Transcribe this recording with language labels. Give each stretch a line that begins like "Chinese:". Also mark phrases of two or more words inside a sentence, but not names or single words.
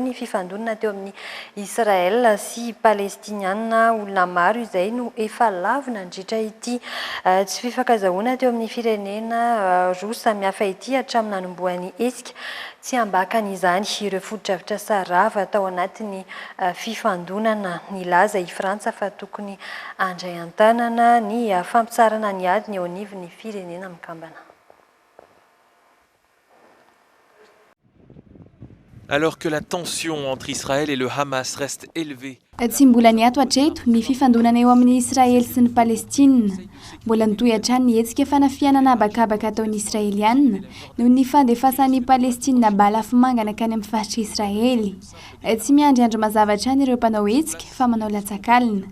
Malagasy: ny fifandonana teo amin'ny Israel sy Palestiniana olona maro izay no efa lavo nandritra ity tsy fifankazahoana teo amin'ny firenena roa samihafa ity hatramin'ny nanombohan'ny esika tsy ambakan'izany ireo foto-dravitra sarava tao anatin'ny fifandonana nilaza i Frantsa fa tokony andray antanana ny fampitsarana ny ady ny eo anivon'ny firenena mikambana.
French: Alors que la tension entre Israël et le Hamas reste élevée.
Malagasy: Tsy mbola niato hatreto ny fifandonana eo amin'ny Israely sy ny Palestina. Mbola nitohy hatrany ny hetsika fanafianana habakabaka ataon'ny Israeliana noho ny fandefasan'ny Palestina balafomanga nakany amin'ny faritra Israely. Tsy miandry andro mazava hatrany ireo mpanao hetsika fa manao latsakalina.